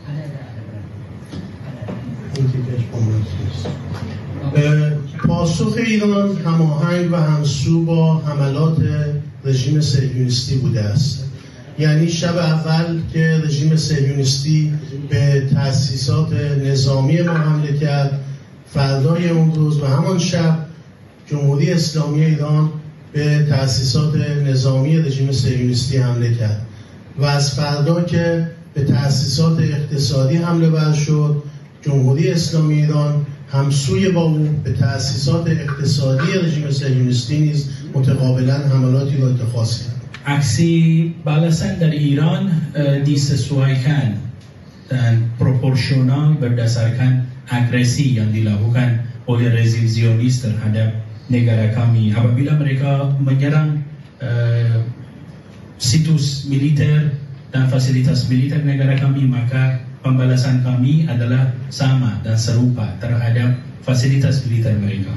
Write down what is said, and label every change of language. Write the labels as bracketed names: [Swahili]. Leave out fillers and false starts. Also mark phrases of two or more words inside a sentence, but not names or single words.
[Persian] پاسخ ایران هماهنگ و همسو با حملات رژیم صهیونیستی بوده است. یعنی شب اول که رژیم صهیونیستی به تأسیسات نظامی ما حمله کرد، فردای اون روز و همان شب جمهوری اسلامی ایران به تأسیسات نظامی رژیم صهیونیستی حمله کرد و از فردا که به تأسیسات اقتصادی حمله ور شد، جمهوری اسلامی ایران همسوی با او به تأسیسات اقتصادی رژیم صهیونیستی نیز متقابلا حملاتی را اتخاذ کرد. [Indonesian] Aksi balasan dari Iran disesuaikan dan proporsional berdasarkan agresi yang dilakukan oleh rezim Zionis terhadap negara kami. Apabila mereka menyerang situs militer dan fasilitas militer negara kami, maka pembalasan kami adalah sama dan serupa terhadap fasilitas militer mereka.